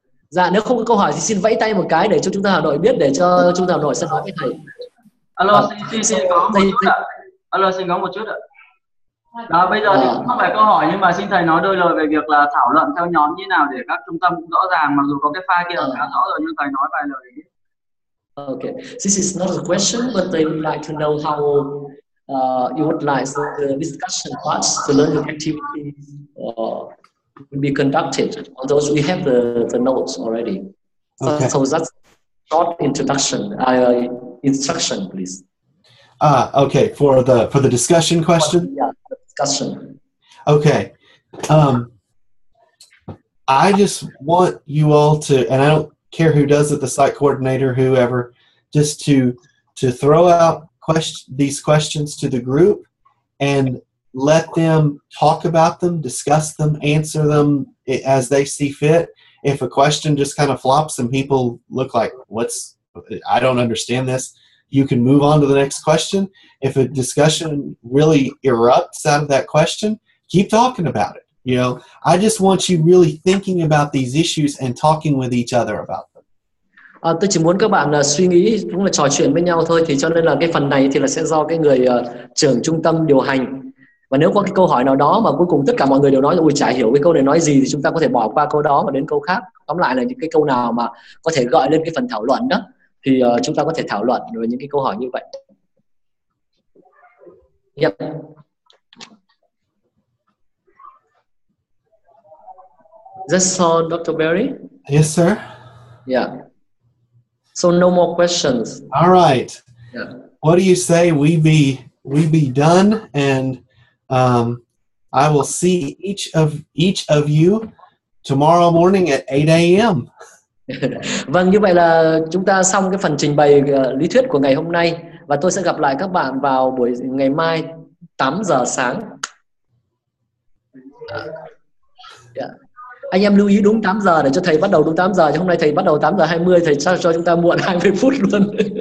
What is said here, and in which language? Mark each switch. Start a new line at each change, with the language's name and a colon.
Vietnamese: Dạ, nếu không có câu hỏi thì xin vẫy tay một cái để cho Trung tâm Hà Nội biết, để cho Trung tâm Hà Nội sẽ nói với thầy. Alo, xin có một chút ạ. Alo, xin có một chút ạ. Đó, bây giờ thì không phải câu hỏi nhưng mà xin thầy nói đôi lời về việc là thảo luận theo nhóm như nào để các trung tâm cũng rõ ràng, mặc dù có cái file kia khá rõ rồi nhưng thầy nói vài lời ấy.
English: Okay, this is not a question, but they would like to know how you would like the discussion parts, the learning activities will be conducted. On those we have the notes already. Okay. So that's short introduction, instruction, please. Okay, for the discussion question? Yeah, the discussion. Okay. I just want you all to, and I don't care who does it, the site coordinator, whoever, just to throw out these questions to the group and let them talk about them, discuss them, answer them as they see fit. If a question just kind of flops and people look like, I don't understand this, you can move on to the next question. If a discussion really erupts out of that question, keep talking about it. You know, I just want you really thinking about these issues and talking with each other about them.
Vietnamese: Tôi chỉ muốn các bạn suy nghĩ, cũng là trò chuyện với nhau thôi, thì cho nên là cái phần này thì là sẽ do cái người trưởng trung tâm điều hành. Và nếu có cái câu hỏi nào đó mà cuối cùng tất cả mọi người đều nói là ui chả hiểu cái câu này nói gì, thì chúng ta có thể bỏ qua câu đó và đến câu khác. Tóm lại là những cái câu nào mà có thể gợi lên cái phần thảo luận đó thì chúng ta có thể thảo luận về những cái câu hỏi như vậy.
English: Yep. That's all, Dr. Berry? Yes, sir. Yeah. So no more questions. All right. Yeah. What do you say we be done, and I will see each of you tomorrow morning at 8 a.m.
Vietnamese: Vâng, như vậy là chúng ta xong cái phần trình bày lý thuyết của ngày hôm nay, và tôi sẽ gặp lại các bạn vào buổi ngày mai 8 giờ sáng. Yeah. Anh em lưu ý đúng 8 giờ để cho thầy bắt đầu đúng 8 giờ, chứ hôm nay thầy bắt đầu 8 giờ 20, thầy cho chúng ta muộn 20 phút luôn.